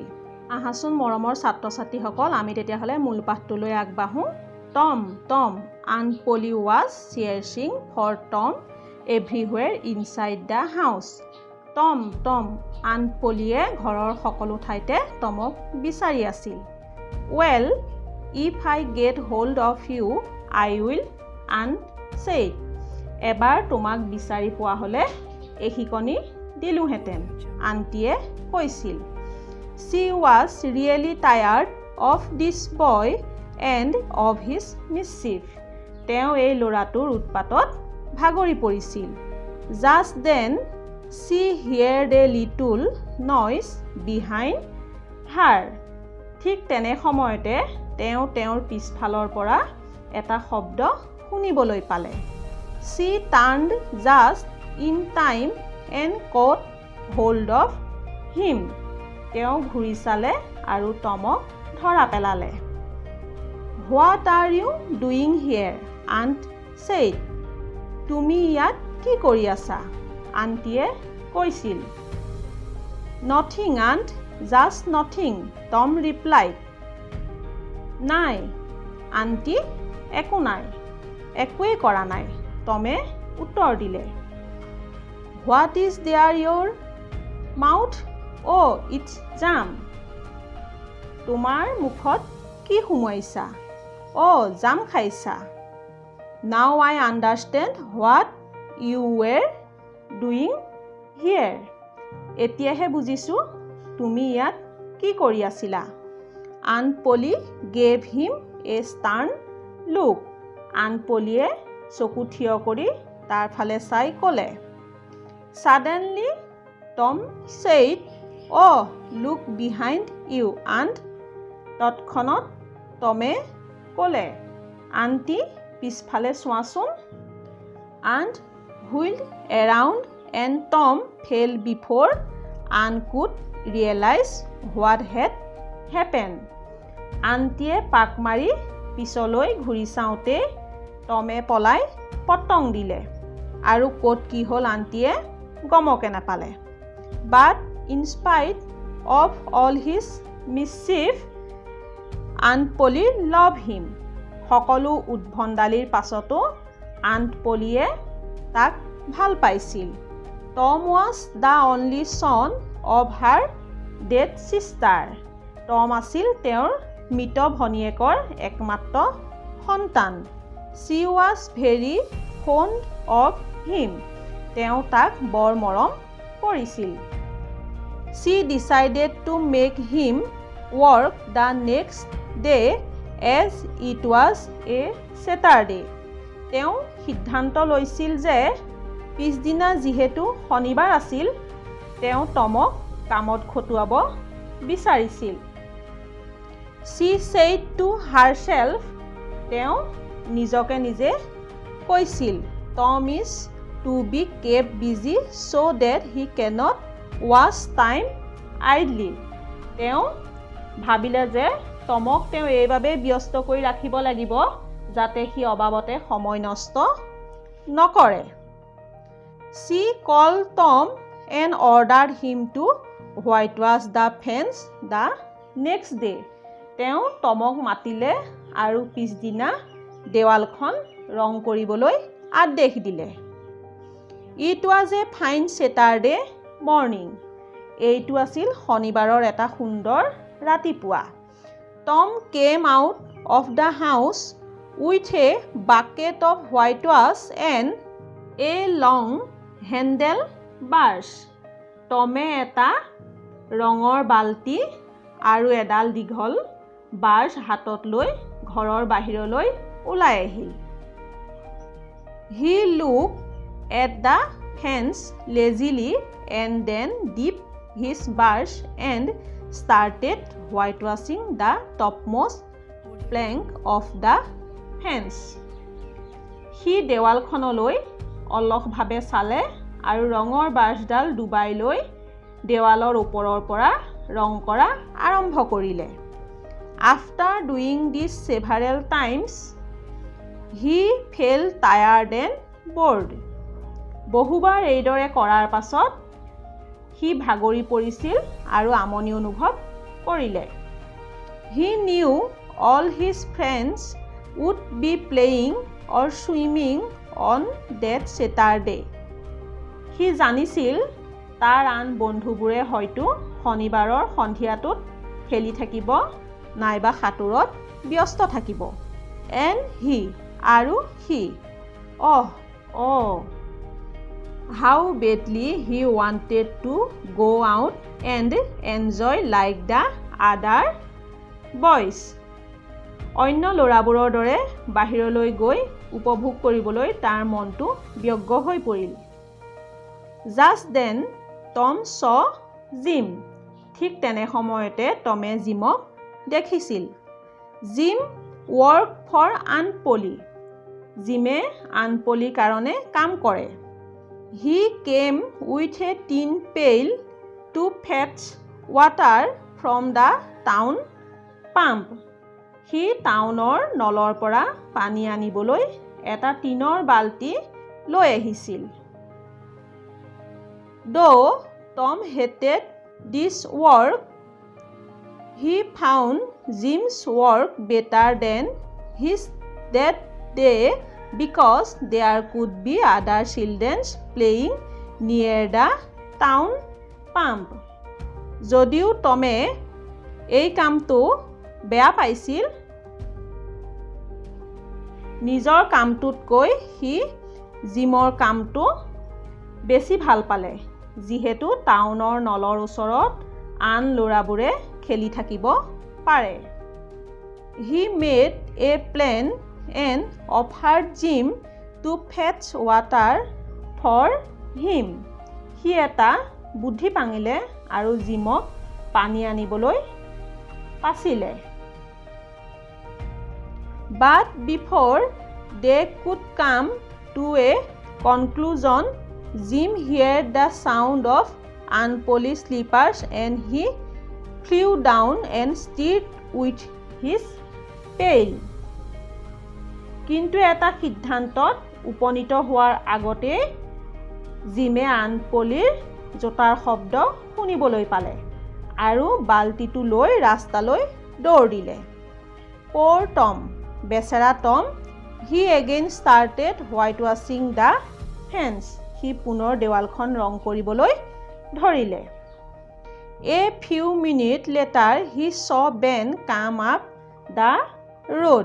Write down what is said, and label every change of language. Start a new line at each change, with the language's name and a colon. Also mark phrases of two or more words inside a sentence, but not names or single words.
Assamese: আহাচোন মৰমৰ ছাত্ৰ ছাত্ৰীসকল, আমি তেতিয়াহ'লে মূল পাঠটোলৈ আগবাঢ়ো।
English: Tom Aunt Polly was searching for Tom everywhere inside the house.
Assamese: টম আণ্ট পলিয়ে ঘৰৰ সকলো ঠাইতে টমক বিচাৰি আছিল।
English: ৱেল, If I get hold of you I will, Aunt said.
Assamese: এবাৰ তোমাক বিচাৰি পোৱা হ'লে এশিকনি দিলোহেঁতেন, আণ্টিয়ে কৈছিল।
English: She was really tired of this boy and of his mischief.
Assamese: তেওঁ এই ল'ৰাটোৰ উৎপাতত ভাগৰি পৰিছিল।
English: Just then she heard a little noise behind her.
Assamese: ঠিক তেনে সময়তে তেওঁ তেওঁৰ পিছফালৰ পৰা এটা শব্দ শুনিবলৈ পালে।
English: She turned just in time and caught hold of him.
Assamese: তেওঁ ঘূৰি চালে আৰু টমক ধৰা পেলালে।
English: What are you doing here? Aunt said.
Assamese: তুমি ইয়াত কি কৰি আছা? আণ্টিয়ে কৈছিল।
English: Nothing, aunt, just nothing, Tom replied.
Assamese: নাই আণ্টি, একো নাই, একোৱেই কৰা নাই, টমে উত্তৰ দিলে।
English: What is there your mouth? Oh, it's jam.
Assamese: তোমাৰ মুখত কি সুমুৱাইছা? জাম খাইছা।
English: Now I understand what you were doing here.
Assamese: এতিয়াহে বুজিছোঁ তুমি ইয়াত কি কৰি আছিলা।
English: Aunt Polly gave him a stern look.
Assamese: Aunt Pollyয়ে চকু থিয় কৰি তাৰ ফালে চাই ক'লে।
English: Suddenly Tom said, Oh, look behind you, aunt.
Assamese: তৎক্ষণত টমে ক'লে, আণ্টি পিছফালে চোৱাচোন।
English: Aunt wheeled around and Tom fell before Aunt could realize what had happened.
Assamese: আণ্টিয়ে পাক মাৰি পিছলৈ ঘূৰি চাওঁতে টমে পলাই পতং দিলে আৰু ক'ত কি হ'ল আণ্টিয়ে গমকে নাপালে।
English: But in spite of all his mischief, Aunt Polly loved him.
Assamese: সকলো উদ্ভণ্ডালিৰ পাছতো Aunt Pollyয়ে তাক ভাল পাইছিল।
English: Tom was the only son of her dead sister.
Assamese: টম আছিল তেওঁৰ মৃত ভনীয়েকৰ একমাত্ৰ সন্তান।
English: She was very fond of him.
Assamese: তেওঁ তাক বৰ মৰম কৰিছিল।
English: She decided to make him work the next day as it was a Saturday.
Assamese: তেওঁ সিদ্ধান্ত লৈছিল যে পিছদিনা যিহেতু শনিবাৰ আছিল, তেওঁ টমক কামত খটুৱাব বিচাৰিছিল।
English: She said to herself,
Assamese: তেওঁ নিজকে নিজে কৈছিল,
English: Tom is to be kept busy so that he cannot waste time idly.
Assamese: তেওঁ ভাবিলে যে টমক তেওঁ এইবাবে ব্যস্ত কৰি ৰাখিব লাগিব যাতে সি অবাবতে সময় নষ্ট নকৰে।
English: She called Tom and ordered him to whitewash the fence the next day.
Assamese: তেওঁ টমক মাতিলে আৰু পিছদিনা দেৱালখন ৰং কৰিবলৈ আদেশ দিলে।
English: It was a fine Saturday morning.
Assamese: এইটো আছিল শনিবাৰৰ এটা সুন্দৰ ৰাতিপুৱা।
English: Tom came out of the house with a bucket of white wash and a long handle brush.
Assamese: টমে এটা ৰঙৰ বাল্টি আৰু এডাল দীঘল ব্ৰাছ হাতত লৈ ঘৰৰ বাহিৰলৈ ওলাই আহিল।
English: He looked at the fence lazily and then dipped his brush and started whitewashing the topmost plank of the fence.
Assamese: সি দেৱালখনলৈ অলসভাৱে চালে আৰু ৰঙৰ ব্ৰাছডাল ডুবাই লৈ দেৱালৰ ওপৰৰ পৰা ৰং কৰা আৰম্ভ কৰিলে।
English: After doing this several times, he felt tired and bored.
Assamese: বহুবাৰ এইদৰে কৰাৰ পাছত সি ভাগৰি পৰিছিল আৰু আমনি অনুভৱ কৰিলে।
English: He knew all his friends would be playing or swimming on that Saturday.
Assamese: সি জানিছিল তাৰ আন বন্ধুবোৰে হয়তো শনিবাৰৰ সন্ধিয়াটোত খেলি থাকিব নাইবা সাঁতোৰত ব্যস্ত থাকিব।
English: And he
Assamese: আৰু সি
English: how badly he wanted to go out and enjoy like the other boys.
Assamese: অন্য ল'ৰাবোৰৰ দৰে বাহিৰলৈ গৈ উপভোগ কৰিবলৈ তাৰ মনটো ব্যগ্ৰ হৈ পৰিল।
English: Just then Tom saw Jim.
Assamese: ঠিক তেনে সময়তে টমে জিমক দেখিছিল।
English: Jim worked for Aunt Polly.
Assamese: জিমে আন্ট পলিৰ কাৰণে কাম কৰে।
English: He came with a tin pail to fetch water from the town pump.
Assamese: সি টাউনৰ নলৰ পৰা পানী আনিবলৈ এটা টিনৰ বাল্টি লৈ আহিছিল।
English: Though Tom hated this work, he found Jim's work better than his that day because there could be other children playing near the town pump.
Assamese: যদিও টমে এই কামটো বেয়া পাইছিল, নিজৰ কামটোতকৈ সি জিমৰ কামটো বেছি ভাল পালে, যিহেতু টাউনৰ নলৰ ওচৰত আন ল'ৰাবোৰে খেলি থাকিব পাৰে।
English: He made a plan and offered Jim to fetch water for him.
Assamese: সি এটা বুদ্ধি পাঙিলে আৰু জিমক পানী আনিবলৈ পাছিলে।
English: But before they could come to a conclusion, Jim heard the sound of Aunt Polly's slippers and he flew down and stirred with his pail.
Assamese: কিন্তু এটা সিদ্ধান্তত উপনীত হোৱাৰ আগতে জিমে আন্ট পলিৰ জোতাৰ শব্দ শুনিবলৈ পালে আৰু বাল্টিটো লৈ ৰাস্তালৈ দৌৰ দিলে।
English: Poor Tom, বেচেৰা টম, he again started whitewashing the fence.
Assamese: সি পুনৰ দেৱালখন ৰং কৰিবলৈ ধৰিলে।
English: A few minutes later he saw Ben come up the road.